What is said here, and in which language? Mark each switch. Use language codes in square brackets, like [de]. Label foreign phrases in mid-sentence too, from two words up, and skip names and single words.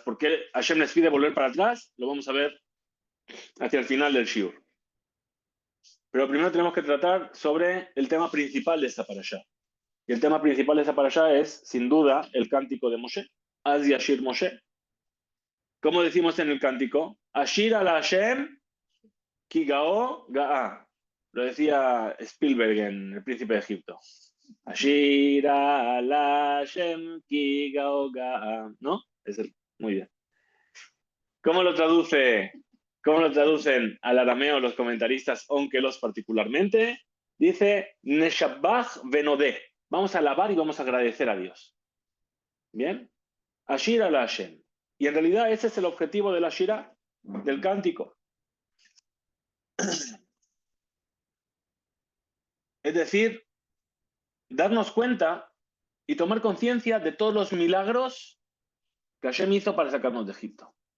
[es] ¿Por qué Hashem les pide volver para atrás? Lo vamos a ver hacia el final del shiur. Pero primero tenemos que tratar sobre el tema principal de esta parashá. Y el tema principal de esta parashá es, sin duda, el cántico de Moshe. [he] אז ישיר משה. [es] ¿Cómo decimos en el cántico? [he] אשירה להשם כי גאה גאה. [es] Lo decía Spielberg en El Príncipe de Egipto. [he] אשירה להשם כי גאה גאה. ¿No? [es] Muy bien. ¿Cómo lo traducen al arameo los comentaristas, aunque los particularmente? Dice, [he] נשבח ונודה. [es] Vamos a alabar y vamos a agradecer a Dios. ¿Bien? [he] אשירה להשם. [es] Y en realidad ese es el objetivo de la Shira, del cántico. Es decir, darnos cuenta y tomar conciencia de todos los milagros que Hashem hizo para sacarnos de Egipto.